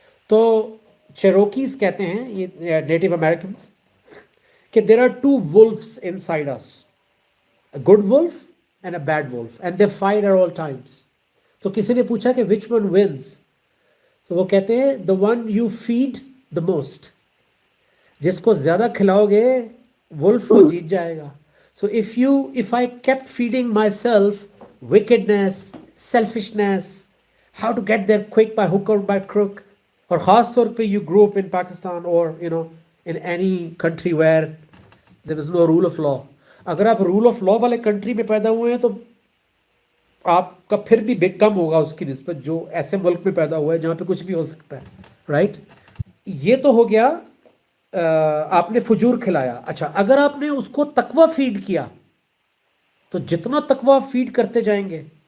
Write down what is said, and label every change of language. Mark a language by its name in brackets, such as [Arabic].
[Urdu] تو چیروکیز کہتے ہیں، یہ نیٹو امریکنس، کہ [English] There are two wolves inside us, a good wolf and a bad wolf and they fight at all times. [Urdu] تو کسی نے پوچھا کہ [English] which one wins؟ [Urdu] تو وہ کہتے ہیں [English] the one you feed the most. [Urdu] جس کو زیادہ کھلاؤ گے wolf وہ جیت جائے گا. [English] So if I kept feeding myself wickedness, selfishness, how to get there quick by hook or by crook، [Urdu] اور خاص طور پہ [English] you grew up in Pakistan or in any country where there is no rule of law. [Urdu] اگر آپ role of law والے country میں پیدا ہوئے ہیں تو آپ کا پھر بھی بگ کم ہوگا اس کی نسبت جو ایسے ملک میں پیدا ہوا ہے جہاں پہ کچھ بھی ہو سکتا ہے. رائٹ. یہ تو ہو گیا آپ نے فجور کھلایا. اچھا، اگر آپ نے اس کو تقوی فیڈ کیا تو جتنا تقوی فیڈ کرتے جائیں گے.